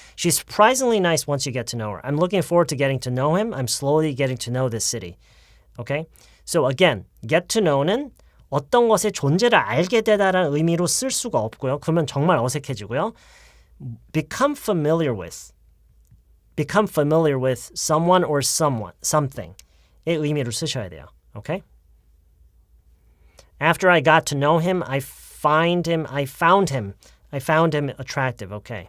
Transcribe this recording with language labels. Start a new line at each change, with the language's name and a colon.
English: She's surprisingly nice once you get to know her. I'm looking forward to getting to know him. I'm slowly getting to know this city. Okay? So again,
Korean: get to know는 어떤 것의 존재를 알게 되다라는 의미로 쓸 수가 없고요. 그러면 정말 어색해지고요.
English: Become familiar with someone or something의
Korean: 의미로 쓰셔야 돼요.
English: Okay? After I got to know him, I found him attractive. Okay.